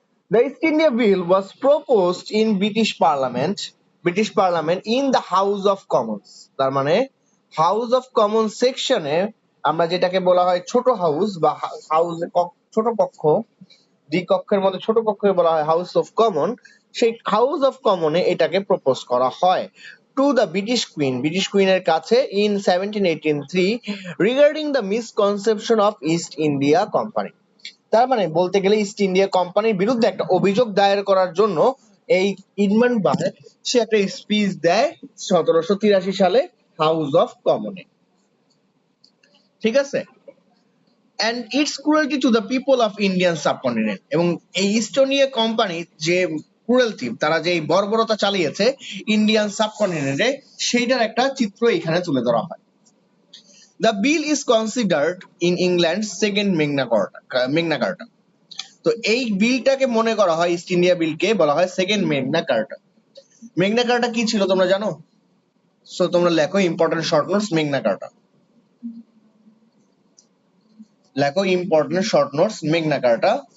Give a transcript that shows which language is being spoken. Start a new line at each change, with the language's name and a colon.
English: The East India Bill was proposed in British Parliament in the House of Commons.
Bangla: তার মানে House of Commons সেকশনে আমরা যেটাকে বলা হয় ছোট হাউস বা হাউস ছোট কক্ষ, দ্বিকক্ষের মধ্যে ছোট কক্ষকে বলা হয় হাউস অফ কমন। সেই হাউস অফ কমনে এটাকে প্রপোজ করা হয় টু দ্য ব্রিটিশ কুইনের কাছে in 1783
English: Regarding the misconception of East India Company.
Bangla: তার মানে বলতে গেলে ইস্ট ইন্ডিয়া কোম্পানির বিরুদ্ধে একটা অভিযোগ দায়ের করার জন্য এই ইডমন্ড বার্গ সে একটা স্পিচ দেয় 1783 সালে হাউস অফ কমনে। ঠিক আছে,
English: and its cruelty to the people of Indian subcontinent,
Bangla: এবং এই ইস্ট ইন্ডিয়া কোম্পানি যে ক্রুয়েলটি, তারা যে বর্বরতা চালিয়েছে ইন্ডিয়ান সাবকন্টিনেন্টে, সেইটার একটা চিত্র এখানে তুলে ধরা হয়।
English: The bill is considered in England's second Magna Carta.
Bangla: তো এই বিলটাকে মনে করা হয়, ইস্ট ইন্ডিয়া বিলকে বলা হয় সেকেন্ড মেগনা কার্টা। মেগনা কার্টা কি ছিল তোমরা জানো? সো তোমরা লেখো ইম্পর্টেন্ট শর্ট নোটস মেগনা কার্টা, লেখো ইম্পর্টেন্ট শর্ট নোটস মেগনা কার্টা।